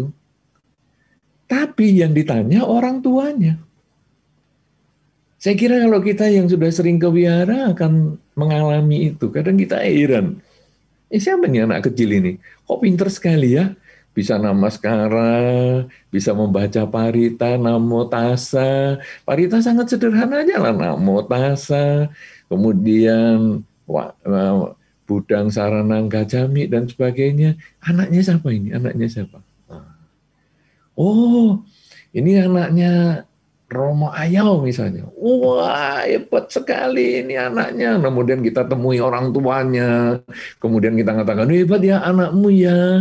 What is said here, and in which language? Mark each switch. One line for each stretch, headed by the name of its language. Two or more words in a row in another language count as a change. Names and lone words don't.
Indonesian: Tapi yang ditanya orang tuanya. Saya kira kalau kita yang sudah sering ke wihara akan mengalami itu. Kadang kita heran. Siapa nih anak kecil ini? Kok pinter sekali ya? Bisa namaskara, bisa membaca parita,
Pali: namo tassa.
Indonesian: Parita sangat sederhana aja lah,
Pali: namo tassa.
Indonesian: Kemudian
Pali: budang saranang gacami
Indonesian: dan sebagainya. Anaknya siapa ini? Anaknya siapa? Oh, ini anaknya Romo Ayau misalnya. Wah, hebat sekali ini anaknya. Kemudian kita temui orang tuanya. Kemudian kita katakan, hebat ya anakmu ya.